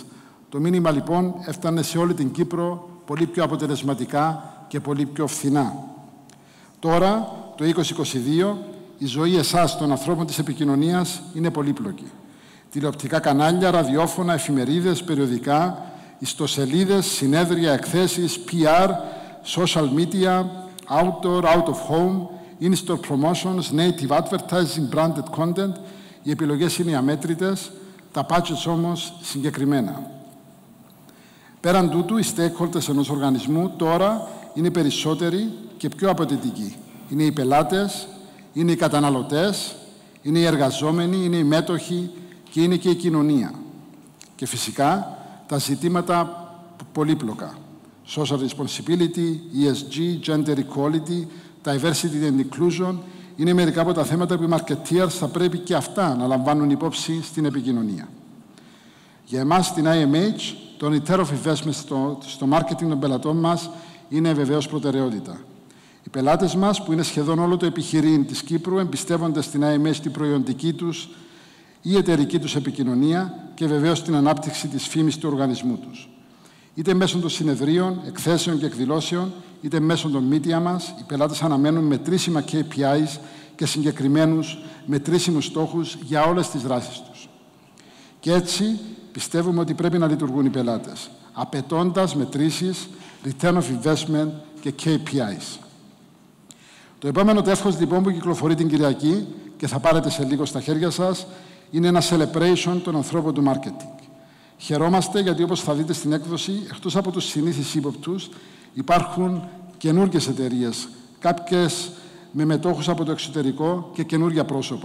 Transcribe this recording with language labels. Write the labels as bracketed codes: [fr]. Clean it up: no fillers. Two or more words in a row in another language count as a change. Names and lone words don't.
[el] Το μήνυμα λοιπόν έφτανε σε όλη την Κύπρο πολύ πιο αποτελεσματικά και πολύ πιο φθηνά. Τώρα, το 2022, η ζωή εσάς των ανθρώπων της επικοινωνίας είναι πολύπλοκη. Τηλεοπτικά κανάλια, ραδιόφωνα, εφημερίδες, περιοδικά, ιστοσελίδες, συνέδρια, εκθέσεις, [en] PR, social media, outdoor, out of home, in-store promotions, native advertising, branded content. [el] Οι επιλογές είναι αμέτρητες, τα budgets όμως συγκεκριμένα. Πέραν τούτου, οι stakeholders ενός οργανισμού τώρα είναι περισσότεροι και πιο απαιτητικοί. Είναι οι πελάτες, είναι οι καταναλωτές, είναι οι εργαζόμενοι, είναι οι μέτοχοι και είναι και η κοινωνία. Και φυσικά τα ζητήματα πολύπλοκα. [en] Social responsibility, ESG, gender equality, diversity and inclusion [el] είναι μερικά από τα θέματα που οι marketeers θα πρέπει και αυτά να λαμβάνουν υπόψη στην επικοινωνία. Για εμάς στην IMH, το [en] return of investment [el] στο marketing των πελατών μας είναι βεβαίως προτεραιότητα. Οι πελάτες μας, που είναι σχεδόν όλο το επιχειρήν της Κύπρου, εμπιστεύονται στην IMH την προϊοντική τους ή εταιρική τους επικοινωνία και βεβαίως την ανάπτυξη της φήμης του οργανισμού τους. Είτε μέσω των συνεδρίων, εκθέσεων και εκδηλώσεων, είτε μέσω των media μας, οι πελάτες αναμένουν μετρήσιμα KPIs και συγκεκριμένους μετρήσιμους στόχους για όλες τις δράσεις τους. Και έτσι πιστεύουμε ότι πρέπει να λειτουργούν οι πελάτες, απαιτώντας μετρήσεις, [en] return of investment και KPIs. [el] Το επόμενο τεύχος λοιπόν που κυκλοφορεί την Κυριακή και θα πάρετε σε λίγο στα χέρια σας είναι ένα celebration των ανθρώπων του marketing. Χαιρόμαστε γιατί, όπως θα δείτε στην έκδοση, εκτός από τους συνήθεις ύποπτους, υπάρχουν καινούργιες εταιρείες, κάποιες με μετόχους από το εξωτερικό και καινούργια πρόσωπα.